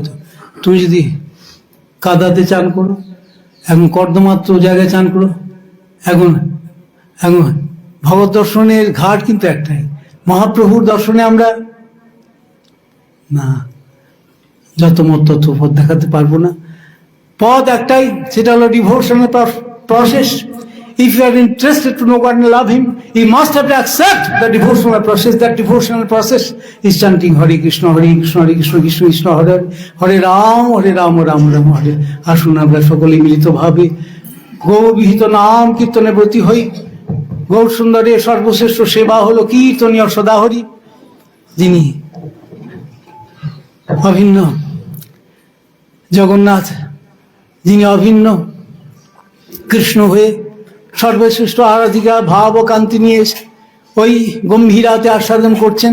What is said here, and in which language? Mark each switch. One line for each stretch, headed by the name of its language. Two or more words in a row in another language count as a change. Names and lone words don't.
Bangla: তুমি যদি কাদাতে চান করো, এখন কর্দমাত্র জায়গায় চান করো, এখন এখন ভগবত দর্শনের ঘাট কিন্তু একটাই, মহাপ্রভুর দর্শনে আমরা না যত মত তত পথ দেখাতে পারবো না। পথ একটাই, সেটা হলো
English: devotional process. If you are interested to know God and love Him, you must have to accept the devotional process. That devotional process is chanting
Sanskrit: Hare Krishna, Hare Krishna, Hare Krishna, Krishna Krishna, Hare Hare, Hare Ram, Ram Ram, Hare।
Bangla: আসুন আমরা সকলে মিলিতভাবে গৌরবিহিত নাম কীর্তনে ব্রতী হই। গৌর সুন্দরের সর্বশ্রেষ্ঠ সেবা হলো কীর্তনীয় সদাহরি, যিনি অভিন্ন জগন্নাথ, যিনি অভিন্ন কৃষ্ণ হয়ে সর্বশ্রেষ্ঠ আরাধিকা ভাব ও কান্তি নিয়ে ওই গম্ভীরাতে আস্বাদন করছেন।